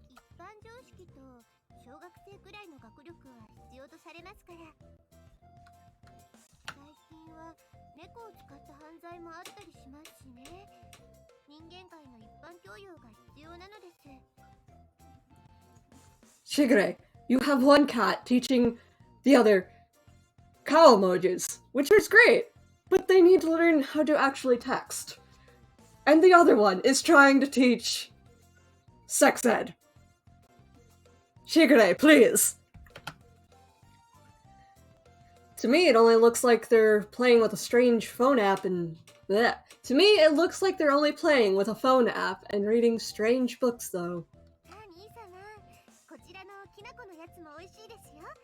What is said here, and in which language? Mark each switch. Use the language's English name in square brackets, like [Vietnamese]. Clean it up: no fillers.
[Japanese] 一般常識と小学生くらいの学力は必要とされますから。最近は猫を使った犯罪もあったりしますしね。人間界の一般教養が必要なのです。 [English] Shigure, you have one cat teaching the other cow emojis, which is great, but they need to learn how to actually text. And the other one is trying to teach sex ed. Shigure, please. To me, it only looks like they're playing with a strange phone app and bleh. To me, it looks like they're only playing with a phone app and reading strange books, though. [Japanese] さあ兄様、こちらのきなこのやつも美味しいですよ。